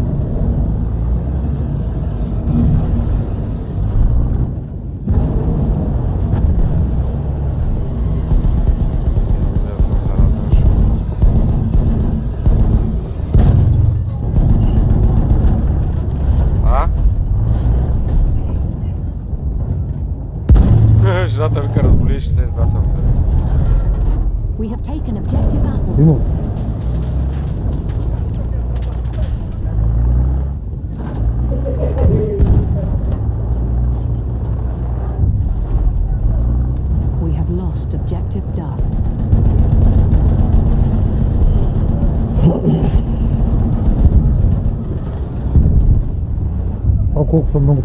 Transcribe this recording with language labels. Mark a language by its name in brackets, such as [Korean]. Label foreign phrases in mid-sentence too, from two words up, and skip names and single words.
[Bulgarian] Добре, съм заразен, шо. Жената вика, разболиш се, изнасям се. [English] We have taken objective Apple. [Bulgarian] Има. [English] We have lost objective Duff. [Bulgarian] А колко са много.